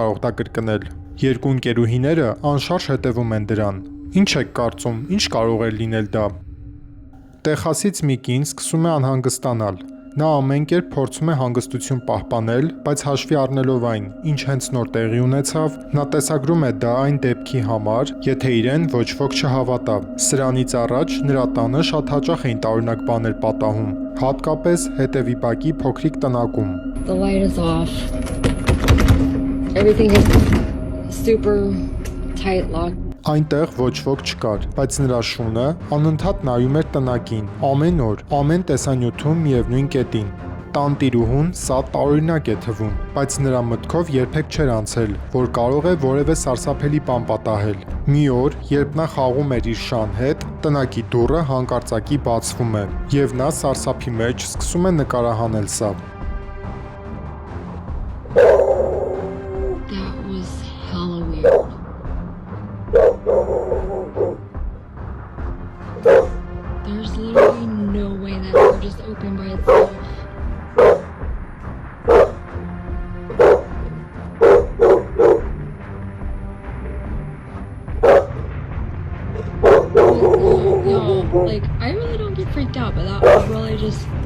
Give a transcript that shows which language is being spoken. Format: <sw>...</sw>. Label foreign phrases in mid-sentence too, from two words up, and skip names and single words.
<hy>կարող դա կրկնել։ Երկու ընկերուհիները անշարժ հետևում են դրան։ Ինչ եք կարծում, ինչ կարող է լինել դա։ Տեխասից մի կին սկսում է անհանգստանալ։ Նա ամեն կերպ փորձում է հանգստություն պահպանել, բայց հաշվի առնելով այն, ինչ հենց նոր տեղի ունեցավ, նա տեսագրում է դա այն դեպքի համար, եթե իրեն ոչ ոք չհավատա։ Սրանից առաջ նրա տանը շատ հաճախ էին տարօրինակ բաներ պատահում, հատկապես հետևի փոքրիկ տնակում։</hy> <en>The light is off. Everything is super tight locked.</en> <hy>Այնտեղ ոչ ոք չկար, բայց նրա շունը անընդհատ նայում էր տնակին, ամեն օր, ամեն տեսանյութում միևնույն կետին։ Տանտիրուհուն սա տարօրինակ է թվում, բայց նրա մտքով երբեք չէր անցել, որ կարող է որևէ սարսափելի բան պատահել։ Մի օր, երբ նա խաղում էր իր շան հետ, տնակի դուռը հանկարծակի բացվում է, եւ նա սարսափի մեջ սկսում է նկարահանել սա։</hy> <en>That was hella weird. There's literally no way that door just opened by itself. Yo, like, I really don't get freaked out, but that was really just...</en>